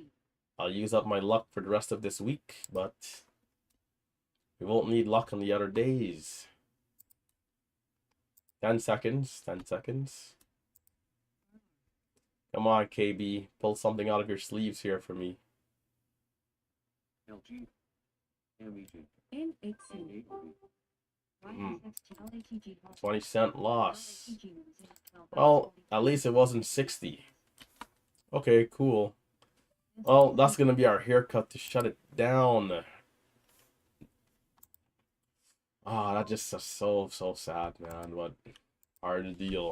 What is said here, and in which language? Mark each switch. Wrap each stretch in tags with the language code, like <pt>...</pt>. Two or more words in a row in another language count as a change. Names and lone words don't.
<en>I'll use up my luck for the rest of this week, but we won't need luck on the other days. 10 seconds, 10 seconds. Come on, KB. Pull something out of your sleeves here for me. LG. MEG. NXU. AAV. YSXT LATG 20-cent loss. LATG will resume at 12 Well, hours at least it wasn't 60. Okay, cool. 40. Well, that's gonna be our haircut to shut it down. Ah, that just is so sad, man. But hard to deal.</en>